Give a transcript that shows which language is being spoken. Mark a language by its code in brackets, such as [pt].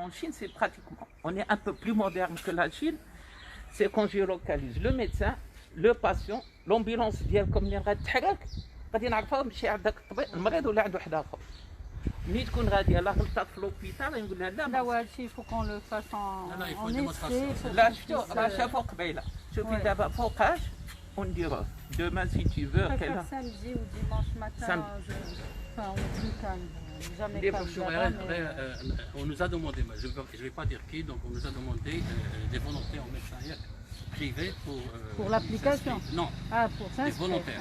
[fr] C'est pratiquement. On est un peu plus moderne que la Chine. C'est qu'on géolocalise le médecin, le patient, l'ambulance [ar] ديال comme اللي غادي تحرك غادي نعرفوا ماشي عندك المريض ولا عنده واحد اخر. ملي تكون غاديه لا غلطات في لوبيتال نقول لها لا [fr] هادشي il faut qu'on le fasse en essai. [ar] لا شفتوا راه شافوا قبيله. شوفي دابا فوقاش ونديروه. [fr] Demain si tu veux. Samedi ou dimanche matin, enfin on dit calme. Les fonctionnaires, on nous a demandé, je ne vais pas dire qui, donc on nous a demandé des volontaires en médecins privés pour l'application. Non, pour s'inscrire. Des volontaires.